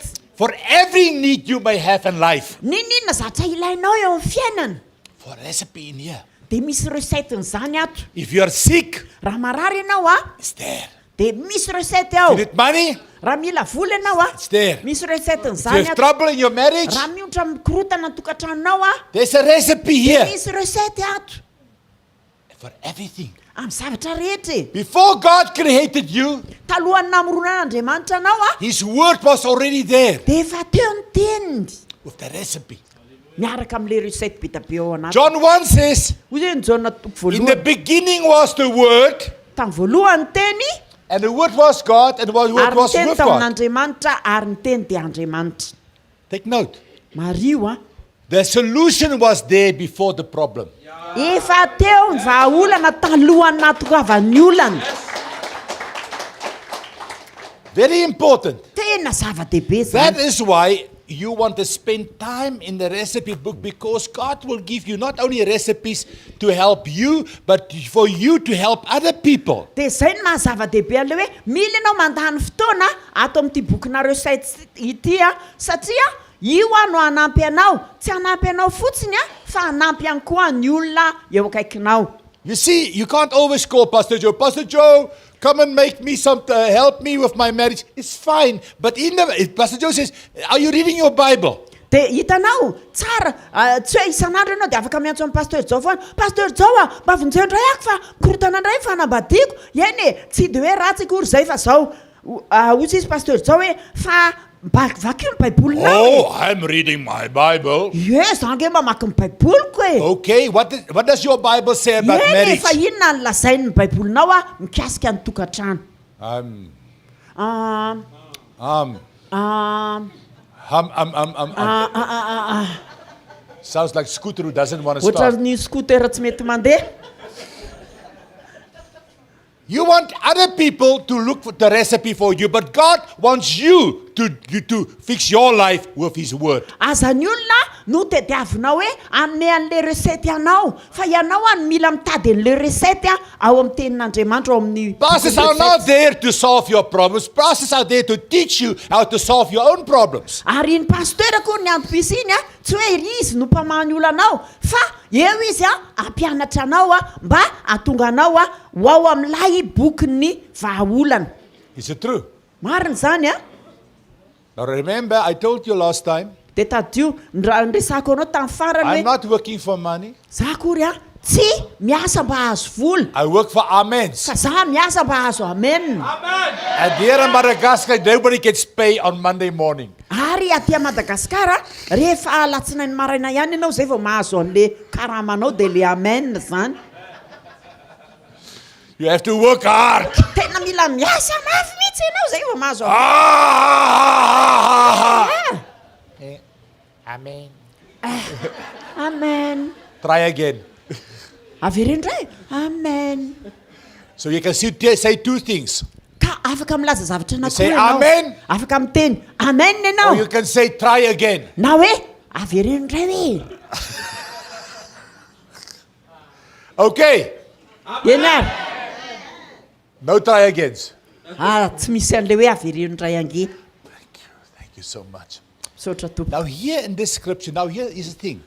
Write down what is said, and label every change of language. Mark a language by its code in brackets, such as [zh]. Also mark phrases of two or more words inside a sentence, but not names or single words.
[en] for every need you may have in life. [mg] Ninona zatra ilainao eo amin'ny fiainana? [en] For a recipe in here. [mg] Dia misy recetten'izany ato. [en] If you are sick, [mg] Raha marary ianao a, [en] it's there. [mg] dia misy recette [en] You [mg] ao. [en] need money, [mg] Raha mila vola ianao a, [en] it's there. [mg] misy [en] If you [mg] recetten'izany [en] have [mg] ato. [en] trouble in your marriage, [mg] Raha miotra mikorotana tokantranonao a, [en] there's a recipe here [mg] misy recette ato. [en] for everything. [mg] Amin'ny zavatra rehetra. [en] Before God created you, [mg] Talohany namoronana Andriamanitra anao a, [en] His word was already there [mg] dia efa teo ny teniny. [en] with the recipe. [mg] Miaraka amin'le recette be be ao anaty. [en] John 1 says, [mg] Hoy zay ny Jaona toko [en] in the [mg] voalohany. [en] beginning was the word, [mg] Tamin'ny voalohany teny, [en] and the word was God, and the word [mg] ary ny [en] was [mg] teny [en] with God. [mg] tamin'Andriamanitra, ary ny teny dia Andriamanitra. [en] Take note. [mg] Mario a, [en] The solution was there before the problem. [mg] efa teo ny vahaolana talohany natokavany olana. [en] Very important. [mg] Tena zava-dehibe [en] That [mg] zany. [en] is why you want to spend time in the recipe book, because God will give you not only recipes to help you, but for you to help other people. [mg] Dia zay ny mahazava-dehibe an'le hoe mila ianao mandany fotoana ato amin'ity bokina recette ity a, satria io a no hanampy anao, tsy hanampy anao fotsiny a, fa hanampy ihany koa ny olona eo akaikinao. [en] You see, you can't always call Pastor Joe. Pastor Joe, come and make me some, help me with my marriage. It's fine. But if Pastor Joe says, are you reading your Bible? [mg] Dia hitanao, tsara, tsy hoe isan'andro ianao dia afaka miantso amin'ny pasteur Jao foana. Pasteur Jao a, mba vonjeo indray ako fa korotana indray fanambadiako. Eny e, tsy dia hoe ratsy akory zay fa zao. Hoy izy pasteur Jao hoe fa mba vaky ny baibolinao. [en] Oh, I'm reading my Bible. Yes, [mg] ange mba maki ny baiboliko e. [en] Okay, what does your Bible say about [mg] Eny e, [en] marriage? [mg] fa inona ny lazainy ny baibolinao a mikasika ny tokantrano. Um, Um, um, um, [en] Sounds like Scooter who doesn't want to [mg] Ohatra [en] start. [mg] ny scooter tsy mety mandeha. [en] You want other people to look for the recipe for you, but God wants you to fix your life with His word. [mg] Aza ny olona no tediavinao hoe anome an'le resety anao fa ianao any mila mitady an'le resety ao amin'ny tenin'Andriamanitra ao amin'ny [en] Pastors are not there to solve your problems. Pastors are there to teach you how to solve your own problems. [mg] Ary ny pasteur koa ny antom-pisa iny tsy hoe izy no mpamahy olonao fa eo izy ampianatra anao mba atonga anao ho ao amin'ilay bokin'ny vahaolana. [en] Is it true? [mg] Marina zany [en] Now remember, I told you last time, [mg] de tadio nresako anao tamin'ny farany [en] I'm not working for money. [mg] za kory tsy miasa mba hazo vola [en] I work for amens. [mg] fa za miasa mba hazo amen. [en] And here in Madagascar, nobody gets paid on Monday morning. [mg] Ary aty Madagasikara rehefa alatsinainy maraina ihany ianao zay vao mahazo an'le karamanao de le amen zany. [en] You have to work hard. [mg] Tena mila miasa mafy mihitsy ianao zay vao mahazo [en] Amen. [mg] amen. [en] Try again. [mg] Avery indray amen. [en] So you can say two things. [mg] Ka afaka milaza zavatra [en] You say [mg] anankiroa ianao. [en] amen. [mg] Afaka miteny amen [en] Or [mg] ianao [en] you can say try again. [mg] na hoe avery indray hoe [en] Okay. [mg] eny ary [en] No try agains. [mg] tsy misy an'le hoe avery indray ange. [en] Thank you so much. [mg] Sotra tompo. [en] Now here in this scripture, now here is the thing.